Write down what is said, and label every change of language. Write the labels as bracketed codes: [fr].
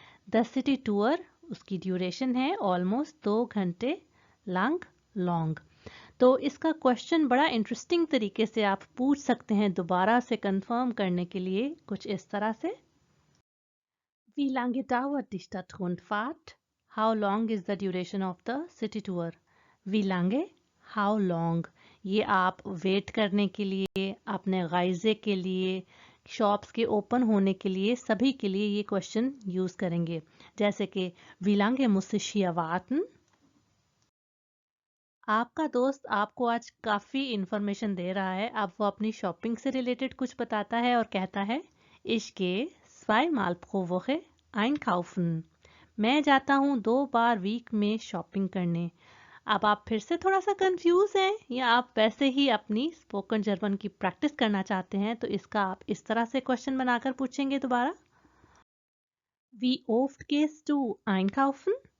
[hi] The city tour उसकी duration है almost 2 घंटे लॉन्ग। तो इसका क्वेश्चन बड़ा इंटरेस्टिंग तरीके से आप पूछ सकते हैं दोबारा से कंफर्म करने के लिए कुछ इस तरह से [de] Wie lange dauert die Stadtrundfahrt? [en] How long is the duration of the city tour? [de] Wie lange? [en] How long? [hi] ये आप वेट करने के लिए, अपने गाइजे के लिए, शॉप्स के ओपन होने के लिए, सभी के लिए ये क्वेश्चन यूज करेंगे। जैसे कि [de] Wie lange muss ich hier warten? [hi] आपका दोस्त आपको आज काफ़ी इंफॉर्मेशन दे रहा है। अब वो अपनी शॉपिंग से रिलेटेड कुछ बताता है और कहता है [de] Ich gehe zweimal pro Woche einkaufen. [hi] मैं जाता हूँ 2 बार वीक में शॉपिंग करने। अब आप फिर से थोड़ा सा कंफ्यूज हैं या आप वैसे ही अपनी स्पोकन जर्मन की प्रैक्टिस करना चाहते हैं, तो इसका आप इस तरह से क्वेश्चन बनाकर पूछेंगे दोबारा [de] Wie oft gehst du einkaufen?